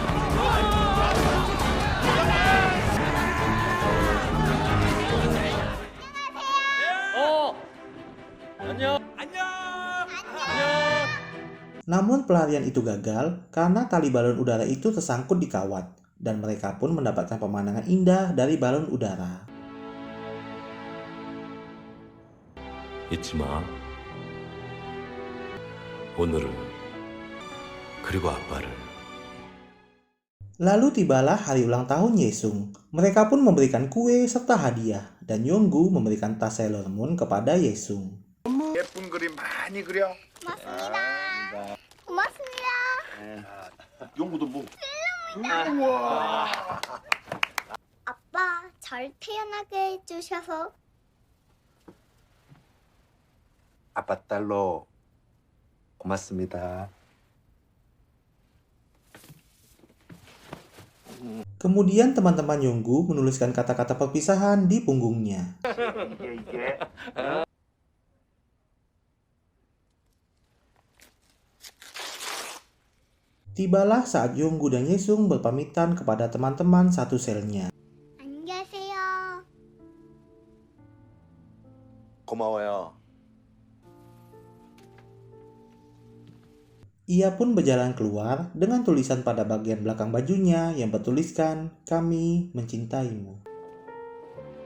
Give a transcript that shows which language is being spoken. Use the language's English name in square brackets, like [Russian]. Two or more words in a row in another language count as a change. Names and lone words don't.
[Indonesian] Namun pelarian itu gagal karena tali balon udara itu tersangkut di kawat dan mereka pun mendapatkan pemandangan indah dari balon udara. [Korean] 잊지 마. 오늘을 그리고 아빠를. [Indonesian] Lalu tibalah hari ulang tahun Yesung. Mereka pun memberikan kue serta hadiah dan Yonggu memberikan tas Sailor Moon kepada Yesung. [Korean] 예쁜 그림 많이 그려. 고맙습니다. 고맙습니다. 용구도 뭐? 우와. 아빠, 잘 태어나게 해주셔서 아빠 딸로 고맙습니다. [Indonesian] Kemudian teman-teman Yonggu menuliskan kata-kata perpisahan di punggungnya. Tibalah saat Yonggu dan Yesung berpamitan kepada teman-teman satu selnya. [Korean] 안녕하세요. 고마워요. [Indonesian] Ia pun berjalan keluar dengan tulisan pada bagian belakang bajunya yang bertuliskan, "Kami mencintaimu."